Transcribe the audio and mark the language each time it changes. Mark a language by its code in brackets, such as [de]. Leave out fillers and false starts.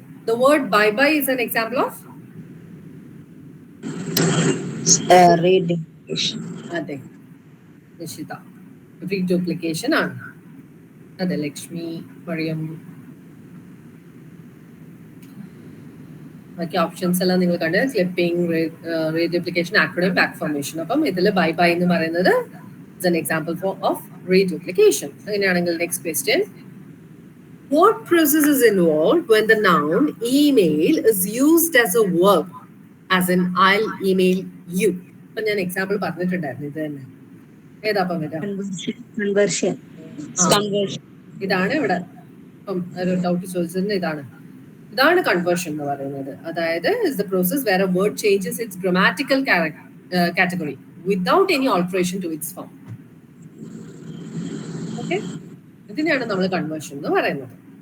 [en] The word bye bye is an example of reduplication. [ml] അതെ, Nishitha, reduplication ആണ്. അതെ, ലക്ഷ്മി, മറിയം. ബാക്കി ഓപ്ഷൻസ് എല്ലാം നിങ്ങൾ കണ്ട്. Clipping, reduplication, acronym, back formation. അപ്പം ഇതിൽ bye bye എന്ന് പറയുന്നത് [en] is an example of reduplication. [ml] അങ്ങനെയാണെങ്കിൽ next question. [en] What process is involved when the noun email is used as a verb, as in I'll email you? [ml] ഇപ്പൊ ഞാൻ example പറഞ്ഞിട്ടുണ്ടായിരുന്നു. ഇത് തന്നെ ഏതാപ്പം വരാം? കൺവേർഷൻ. ഇതാണ് ഇവിടെ ഇപ്പം ഒരു ഡൗട്ട് ചോദിച്ചത്. ഇതാണ് കൺവേർഷൻ എന്ന് പറയുന്നത്. അതായത് [en] is the process where a word changes its grammatical category without any alteration to its form. [ml] Okay, ഇതിനെയാണ് നമ്മൾ കൺവേർഷൻ എന്ന് പറയുന്നത്.